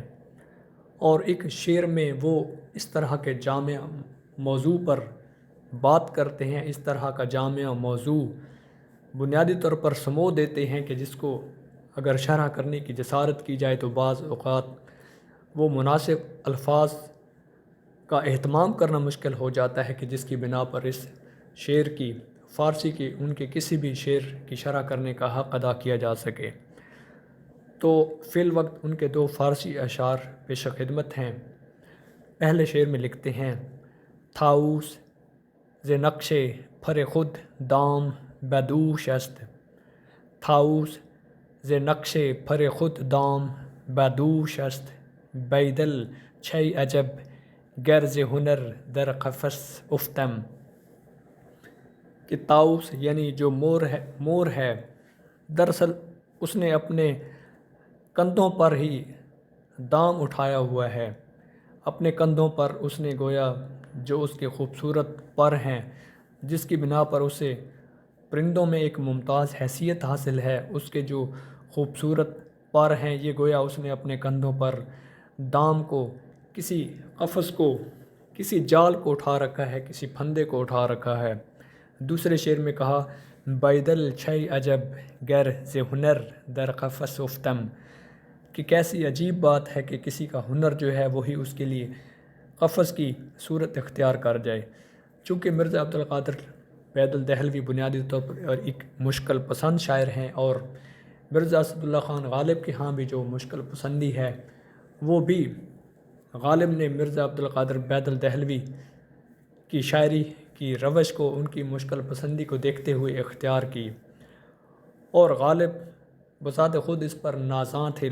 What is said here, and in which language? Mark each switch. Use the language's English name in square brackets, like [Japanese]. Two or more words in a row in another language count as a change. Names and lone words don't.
[Urdu] اور ایک شعر میں وہ اس طرح کے جامع موضوع پر بات کرتے ہیں، اس طرح کا جامع موضوع بنیادی طور پر سمو دیتے ہیں کہ جس کو اگر شرح کرنے کی جسارت کی جائے تو بعض اوقات وہ مناسب الفاظ کا اہتمام کرنا مشکل ہو جاتا ہے کہ جس کی بنا پر اس شعر کی فارسی کی ان کے کسی بھی شعر کی شرح کرنے کا حق ادا کیا جا سکے۔ تو فی الوقت ان کے دو فارسی اشعار پیش خدمت ہیں۔ پہلے شعر میں لکھتے ہیں: [Persian] طاؤس ز نقش پھر خود دام بدوش است، طاؤس ز نقش پھر خود دام بدوش است، بیدل چه عجب گر ز ہنر در قفس افتم۔ [Urdu] کہ طاؤس یعنی جو مور ہے، دراصل اس نے اپنے کندھوں پر ہی دام اٹھایا ہوا ہے، اپنے کندھوں پر اس نے گویا جو اس کے خوبصورت پر ہیں، جس کی بنا پر اسے پرندوں میں ایک ممتاز حیثیت حاصل ہے، اس کے جو خوبصورت پر ہیں، یہ گویا اس نے اپنے کندھوں پر دام کو، کسی قفس کو، کسی جال کو اٹھا رکھا ہے، کسی پھندے کو اٹھا رکھا ہے۔ دوسرے شعر میں کہا: [Persian] بیدل چھ عجب گر ز ہنر در قفس افتم، [Urdu] کہ کیسی عجیب بات ہے کہ کسی کا ہنر جو ہے وہی اس کے لیے قفس کی صورت اختیار کر جائے۔ چونکہ مرزا عبدالقادر بیدل دہلوی بنیادی طور پر ایک مشکل پسند شاعر ہیں، اور مرزا اسد اللہ خان غالب کے ہاں بھی جو مشکل پسندی ہے، وہ بھی غالب نے مرزا عبدالقادر بیدل دہلوی کی شاعری کی روش کو، ان کی مشکل پسندی کو دیکھتے ہوئے اختیار کی، اور غالب بذات خود اس پر نازاں تھے۔